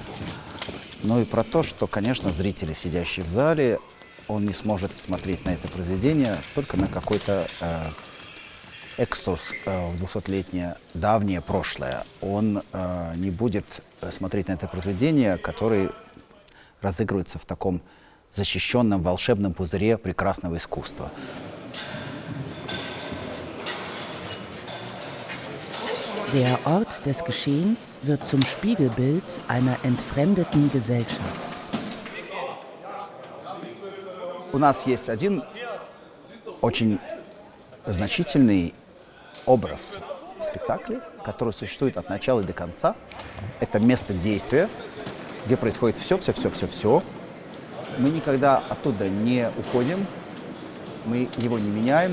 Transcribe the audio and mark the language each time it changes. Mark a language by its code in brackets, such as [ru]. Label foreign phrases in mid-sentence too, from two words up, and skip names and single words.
[ru] Но и про то, что, конечно, зрители, сидящие в зале, он не сможет смотреть на это произведение только на какой-то экскурс в 200-летнее давнее прошлое. Он не будет смотреть на это произведение, которое разыгрывается в таком защищенном волшебном пузыре прекрасного искусства. [de] Der Ort des Geschehens wird zum Spiegelbild einer entfremdeten Gesellschaft. [ru] У нас есть один очень значительный образ в спектакле, который существует от начала и до конца. Это место действия, где происходит все. Мы никогда оттуда не уходим, мы его не меняем.